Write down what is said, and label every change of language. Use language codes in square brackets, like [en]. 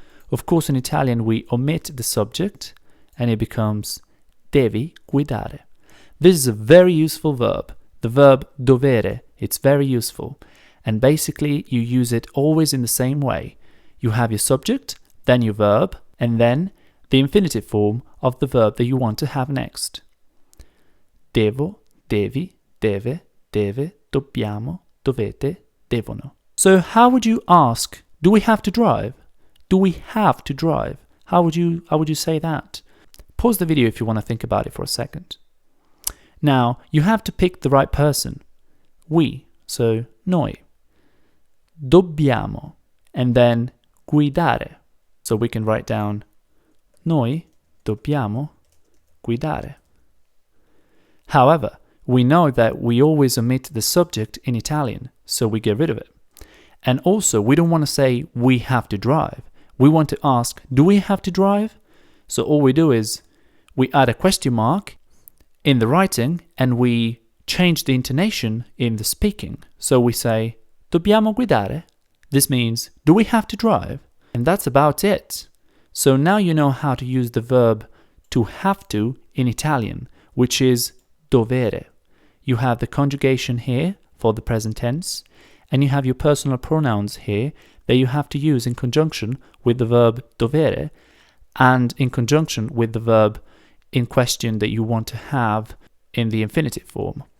[en] Of course, in Italian, we omit the subject and it becomes [it] devi guidare. [en] This is a very useful verb. The verb dovere, it's very useful. And basically, you use it always in the same way. You have your subject, then your verb, and then the infinitive form of the verb that you want to have next. [it] Devo, devi, deve, deve, dobbiamo, dovete, devono. [en] So how would you ask, do we have to drive? Do we have to drive? How would you say that? Pause the video if you want to think about it for a second. Now, you have to pick the right person. We, so noi. Dobbiamo, and then guidare. So we can write down [it] noi dobbiamo guidare. [en] However, we know that we always omit the subject in Italian, so we get rid of it. And also, we don't want to say we have to drive. We want to ask, do we have to drive? So all we do is we add a question mark in the writing and we change the intonation in the speaking. So we say, [it] dobbiamo guidare? [en] This means, do we have to drive? And that's about it. So now you know how to use the verb to have to in Italian, which is dovere. You have the conjugation here for the present tense, and you have your personal pronouns here that you have to use in conjunction with the verb dovere and in conjunction with the verb in question that you want to have in the infinitive form.